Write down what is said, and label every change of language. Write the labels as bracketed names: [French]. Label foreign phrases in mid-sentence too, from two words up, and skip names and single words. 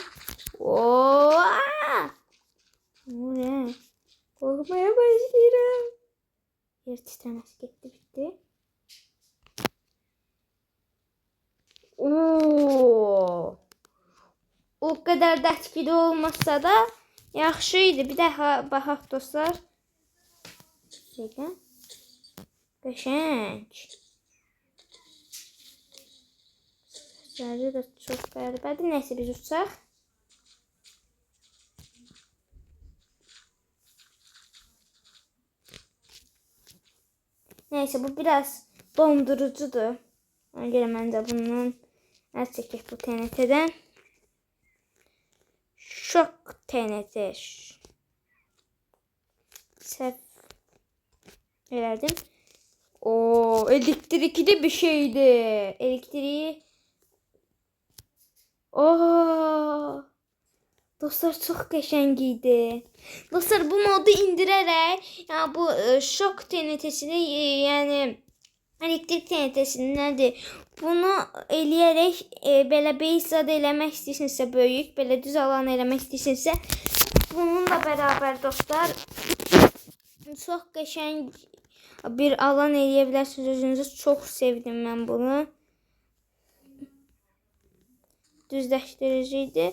[Turkish] Oo! Ne oluyor? Korkmaya başlıyorum. Yer titremez. Gitti bitti. Oo! O kadar da etkili olmasa da yaxşıydı. [Azerbaijani] Bir daha baxaq dostlar. Qəşəng. Sözləri də çox qəribədir. Nəysə biz uçaq. Nəysə bu biraz dondurucudur. Ona görə məncə bundan əl çəkək bu TNT-dən. Şok TNT. Səhv elədim. [Turkish] O elektrikli bir şeydi. [Azerbaijani] Elektriği. Dostlar çok qəşəng idi. Dostlar bu modu indirərək, yani bu şok TNT-sini, yani elektrik TNT-sini nədir? Bunu eləyərək belə base zad eləmək istəyirsinizsə böyük, belə düz alan eləmək istəyirsinizsə bununla beraber dostlar çok qəşəng bir alan eləyə bilərsiniz özünüzü. Çox sevdim mən bunu. Düzləşdiriciydi.